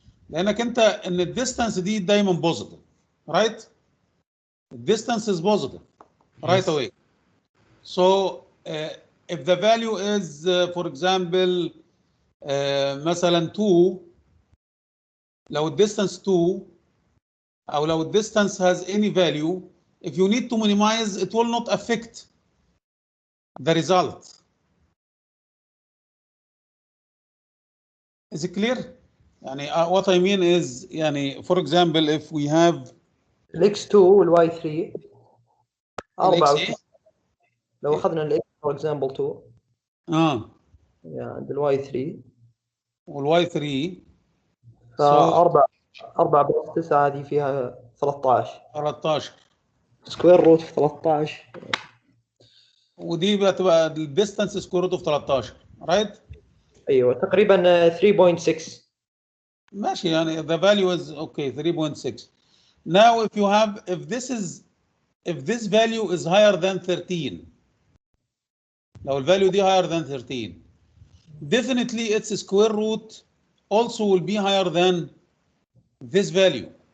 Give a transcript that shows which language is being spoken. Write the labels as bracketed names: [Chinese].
[Arabic] لانك انت ان الديستانس دي دايما بوزيتيف, [English] right? Distance is positive right away. So if the value is for example [Arabic] مثلا [English] 2, [Arabic] لو [English] distance 2 [Arabic] او لو [English] distance has any value, if you need to minimize, it will not affect the result. Is it clear? What I mean is, for example, if we have x2 [Arabic] والy3 [English] 4, [Arabic] لو اخذنا ال [English] x for example 2 and y3 [Arabic] والy3 4 بلس 9 هذه فيها 13 سكوير روت في 13 ودي بتبقى الديستانس سكوير روت اوف 13, رايت؟ ايوه تقريبا 3.6 ماشي, [English] the value is okay 3.6. Now if this value is higher than 13, [Arabic] لو الفاليو دي [English] higher than 13, definitely its square root also will be higher than this value.